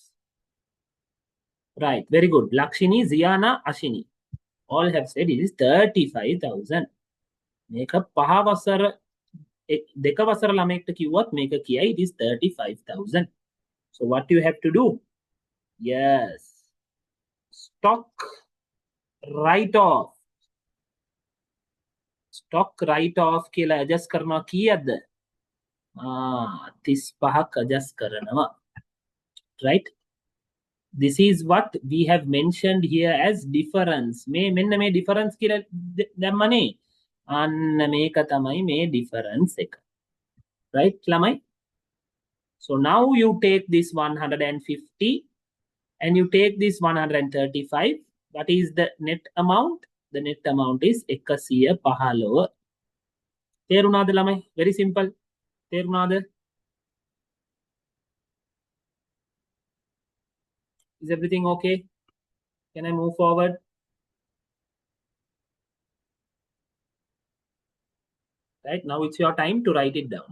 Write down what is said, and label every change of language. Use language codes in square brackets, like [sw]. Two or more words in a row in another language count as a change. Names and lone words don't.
[en] Right, very good. Lakshini, Ziana, Ashini. All have said it is 35,000. [si] මේක පහ වසර දෙක වසර ළමයෙක්ට කිව්වත් මේක කියයි [en] it is 35,000. So what you have to do? Yes. Stock write off. Stock write off [si] කියලා adjust කරනවා කීයද? 35ක් adjust කරනවා. [en] Right? This is what we have mentioned here as difference. [si] මෙන්න මේ difference කියලා දැම්මනේ. අන්න මේක තමයි මේ difference එක. Right, ළමයි? [en] So now you take this 150 and you take this 135. What is the net amount? The net amount is 115. [si] තේරුණාද ළමයි? [en] Very simple. තේරුණාද? Is everything okay? Can I move forward? Right, now it's your time to write it down.